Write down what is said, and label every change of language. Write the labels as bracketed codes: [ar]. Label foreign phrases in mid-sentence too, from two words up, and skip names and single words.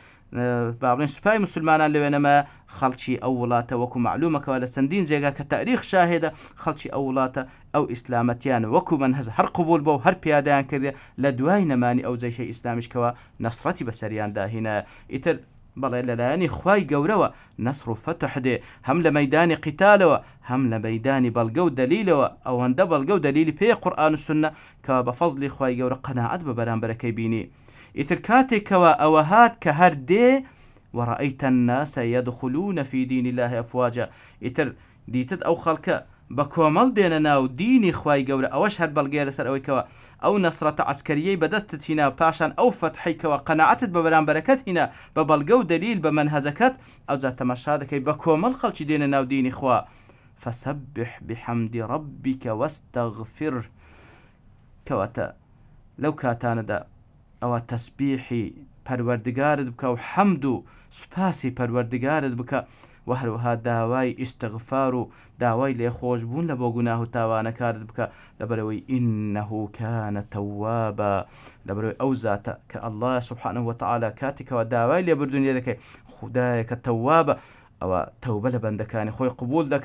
[ckb] بابلين سپای مسلمانان لوێنەمە خەڵکی ئەو وڵاتە وەکو معلومەکەوە لە چەندین جێگا کە تاریخ شاهێدە خەڵکی ئەو وڵاتە ئەو ئیسلامەتیان وەکو منهج هەر قبول بۆ و هەر پیادەیان کردێ لە دوای نەمانی ئەو جەیشەی ئیسلامیشکەوە نەسڕەتی بەسەریان داهینە ئیتر بەڵێ لەلایەنی خوای گەورەوە نەسڕ و فتح دێ هەم لە مەیدانی قیتالەوە هەم لە مەیدانی بەڵگە و دەلیلەوە ئەوەندە بەڵگە و دەلیلی پێ قورئان و سوننە کە بە فەزلی خوای گەورە قەناعەت بە بەرامبەرەکەی بینی ئیتر کاتێکەوە ئەوە هات کە هەر دێ [ar] وەڕەئەیتە الناس يدخلون في دین الله ئەفواجا [ckb] ئیتر دیتت ئەو خەڵکە بە کۆمەڵ دێنە ناو دینی خوای گەورە ئەوەش هەر بەڵگەیە لەسەر ئەوەیکەوە ئەو نەسرەتە عسکەریەی بەدەستت هینا پاشان ئەو فەتحیکەوە قەناعەتت بە بەرامبەرەکەت هینا بە بەڵگە و دەلیل بە مەنهەجەکەت ئەوجا تەماشا دەکەی بە کۆمەڵ خەڵکی دێنە ناو دینی خوا [ar] فسبح بحمد ربك واستغفر [ckb] کەواتە لەو کاتانەدا ئەوە تەسبیحی پەروەردگارت بکە و حەمد و سوپاسی پەروەردگارت بکە و هەروەها داوای ئیستغفار و داوای لێخۆشبوون لە بۆ گوناه و تاوانەکارت بکە لەبەرەوەی [ar] ئینەهو کانە تەوابە [ckb] لەبەرەوەی ئەو زاتە کە ئەڵڵا [ar] سوبحانەه وتەعالا [ckb] کاتێکەوە داوای لێبوردن لێ دەکەی خودایەکە تەوابە ئەوە تەوبە لە بەندەکانی خۆی قبول دەکا